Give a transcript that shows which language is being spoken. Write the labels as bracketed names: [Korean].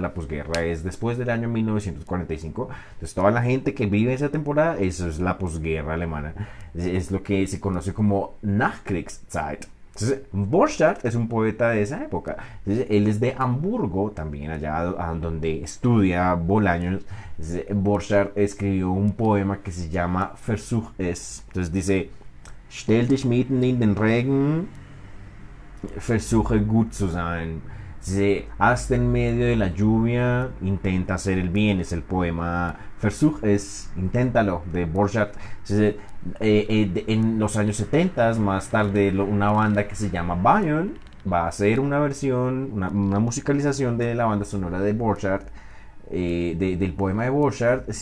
[Spanish] La posguerra es después del año 1945, entonces toda la gente que vive esa temporada, eso es la posguerra alemana, es lo que se conoce como Nachkriegszeit. Entonces, Borchardt es un poeta de esa época. Entonces, él es de Hamburgo, también allá donde estudia Bolaños. Borchardt escribió un poema que se llama Versuch es. Entonces dice, [German] Stell dich mitten in den Regen, versuche gut zu sein. [Spanish] Hasta en medio de la lluvia, intenta hacer el bien. Es el poema Versuch es, inténtalo, de Borchardt. En los años 70, más tarde, una banda que se llama Bayon va a hacer una versión, una musicalización de la banda sonora de Borchardt, del poema de Borchardt.